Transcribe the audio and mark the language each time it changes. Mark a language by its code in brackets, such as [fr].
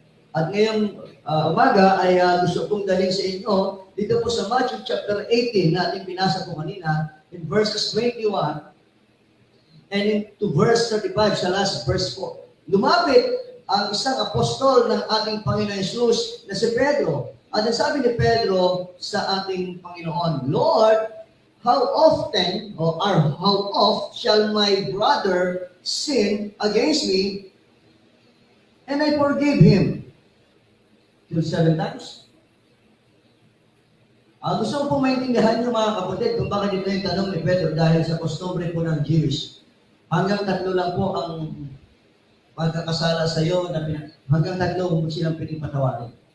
[tl] At ngayong umaga ay gusto kong dalhin sa inyo dito po sa Matthew chapter 18 na ating binasa po kanina [en] in verses 21 and into verse 35 [tl] sa last verse 4. Lumapit ang isang apostol ng ating Panginoon Jesus na si Pedro. At sabi ni Pedro sa ating Panginoon, [en] Lord, how often shall my brother sin against me and I forgive him? Till 7 times? [tl] Gusto ko pong maintindihan niyo mga kapatid kung bakit ito yung tanong ni Pedro dahil sa kostumbre po ng Jewish. Hanggang 3 lang po ang pagkakasala sa iyo, hanggang 3 mo silang pinipatawarin.